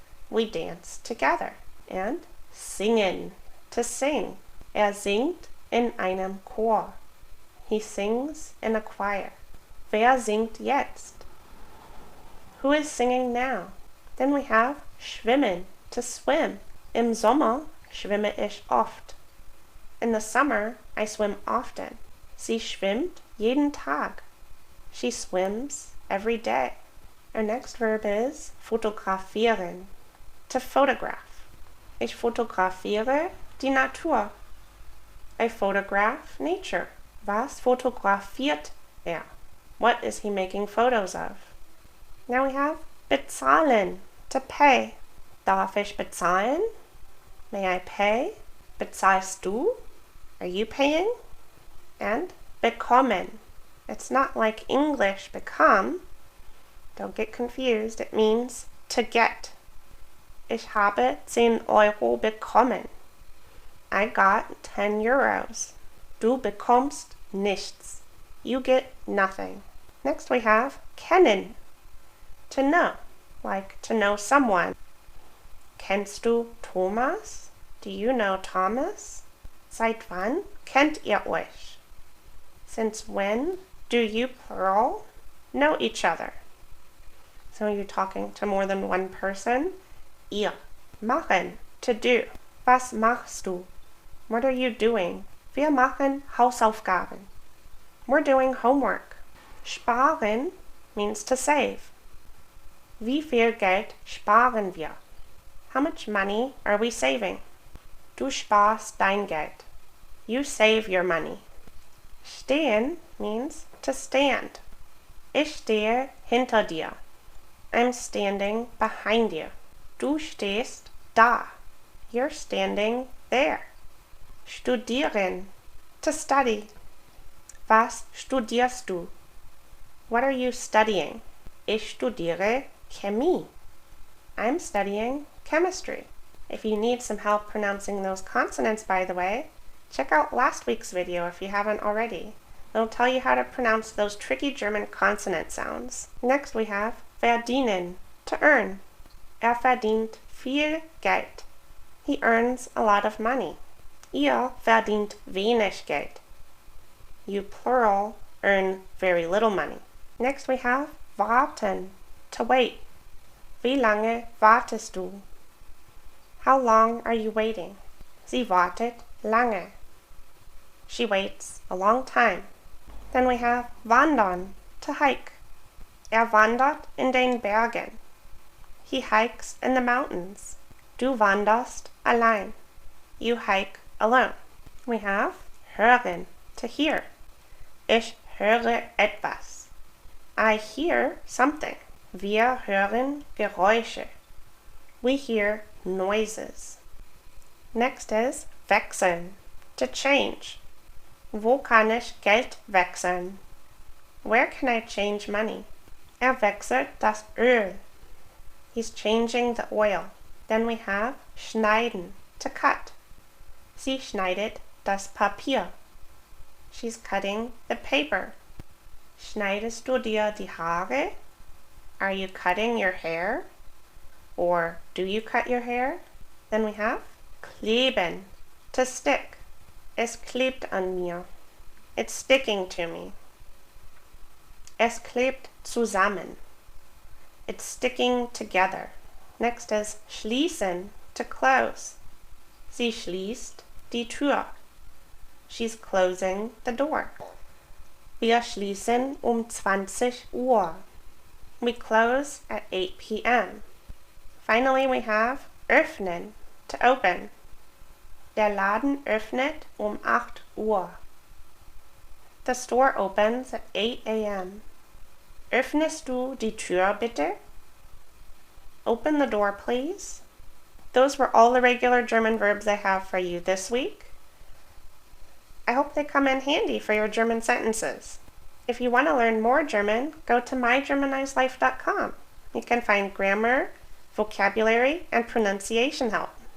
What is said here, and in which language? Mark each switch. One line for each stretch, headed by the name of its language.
English: We dance together. And singen, to sing.
German: Singt in einem Chor.
English: He sings in a choir.
German: Wer singt jetzt?
English: Who is singing now? Then we have schwimmen, to swim.
German: Im Sommer schwimme ich oft.
English: In the summer, I swim often.
German: Sie schwimmt jeden Tag.
English: She swims every day. Our next verb is fotografieren, to photograph.
German: Ich fotografiere die Natur.
English: I photograph nature.
German: Was fotografiert er?
English: What is he making photos of? Now we have bezahlen, to pay.
German: Darf ich bezahlen?
English: May I pay?
German: Bezahlst du?
English: Are you paying? And bekommen. It's not like English become. Don't get confused. It means to get.
German: Ich habe 10 Euro bekommen.
English: I got 10 euros.
German: Du bekommst nichts.
English: You get nothing. Next we have kennen, to know, like to know someone.
German: Kennst du Thomas?
English: Do you know Thomas?
German: Seit wann kennt ihr euch?
English: Since when do you, plural, know each other? So you're talking to more than one person. Ihr. Machen, to do.
German: Was machst du?
English: What are you doing?
German: Wir machen Hausaufgaben.
English: We're doing homework.
German: Sparen
English: means to save.
German: Wie viel Geld sparen wir?
English: How much money are we saving?
German: Du sparst dein Geld.
English: You save your money.
German: Stehen
English: means to stand.
German: Ich stehe hinter dir.
English: I'm standing behind you.
German: Du stehst da.
English: You're standing there. Studieren. To study.
German: Was studierst du?
English: What are you studying?
German: Ich studiere Chemie.
English: I'm studying chemistry. If you need some help pronouncing those consonants, by the way, check out last week's video if you haven't already. It'll tell you how to pronounce those tricky German consonant sounds. Next we have verdienen, to earn.
German: Er verdient viel Geld.
English: He earns a lot of money.
German: Ihr verdient wenig Geld.
English: You, plural, earn very little money. Next we have warten, to wait.
German: Wie lange wartest du?
English: How long are you waiting?
German: Sie wartet lange.
English: She waits a long time. Then we have wandern, to hike.
German: Er wandert in den Bergen.
English: He hikes in the mountains.
German: Du wanderst allein.
English: You hike alone. We have hören, to hear.
German: Ich höre etwas.
English: I hear something.
German: Wir hören Geräusche.
English: We hear noises. Next is wechseln, to change.
German: Wo kann ich Geld wechseln?
English: Where can I change money?
German: Er wechselt das Öl.
English: He's changing the oil. Then we have schneiden, to cut.
German: Sie schneidet das Papier.
English: She's cutting the paper.
German: Schneidest du dir die Haare?
English: Are you cutting your hair? Or do you cut your hair? Then we have kleben, to stick.
German: Es klebt an mir.
English: It's sticking to me.
German: Es klebt zusammen.
English: It's sticking together. Next is schließen, to close.
German: Sie schließt die Tür.
English: She's closing the door.
German: Wir schließen 20 Uhr.
English: We close at 8 p.m. Finally, we have öffnen, to open.
German: Der Laden öffnet 8 Uhr.
English: The store opens at 8 a.m.
German: Öffnest du die Tür bitte?
English: Open the door, please. Those were all the regular German verbs I have for you this week. I hope they come in handy for your German sentences. If you want to learn more German, go to mygermanizedlife.com. You can find grammar, vocabulary, and pronunciation help.